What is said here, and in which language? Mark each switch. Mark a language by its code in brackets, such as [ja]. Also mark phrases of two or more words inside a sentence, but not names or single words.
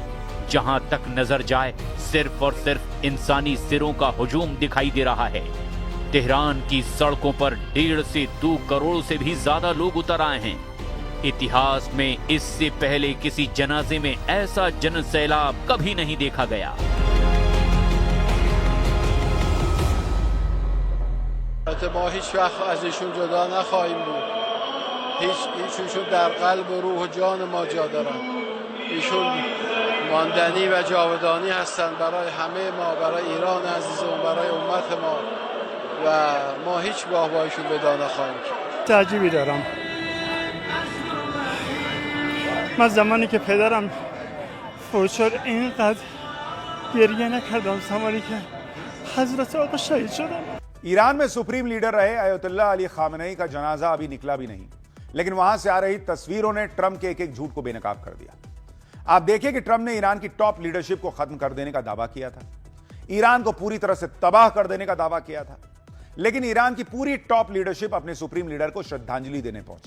[hi] जहां तक नजर जाए सिर्फ और सिर्फ इंसानी सिरों का हुजूम दिखाई दे रहा है। तेहरान की सड़कों पर 1.5 से 2 करोड़ से भी ज्यादा लोग उतर आए हैं। इतिहास में इससे पहले किसी जनाजे में ऐसा जन सैलाब कभी नहीं देखा गया। [fa] ما هیچ وقت از ایشون جدا نخواهیم بود. ایشون در قلب و روح و جان ما جا دارن. ایشون ماندنی و جاودانی هستند برای همه ما، برای ایران عزیزمون، برای امت ما، و ما هیچگاه با ایشون جدا نخواهیم شد. تعجبی دارم. من زمانی که پدرم فوت شد اینقدر گریه نکردم زمانی که حضرت آقا شهید شدن. [hi] ईरान में [en] supreme leader [hi] रहे अयतुल्ला अली खामनेई का जनाजा अभी निकला भी नहीं, लेकिन वहां से आ रही तस्वीरों ने ट्रंप के एक एक झूठ को बेनकाब कर दिया। आप देखिए कि ट्रंप ने ईरान की [en] top leadership [hi] को खत्म कर देने का दावा किया था, ईरान को पूरी तरह से तबाह कर देने का दावा किया था, लेकिन ईरान की पूरी [en] top leadership [hi] अपने सुप्रीम लीडर को श्रद्धांजलि देने पहुंची।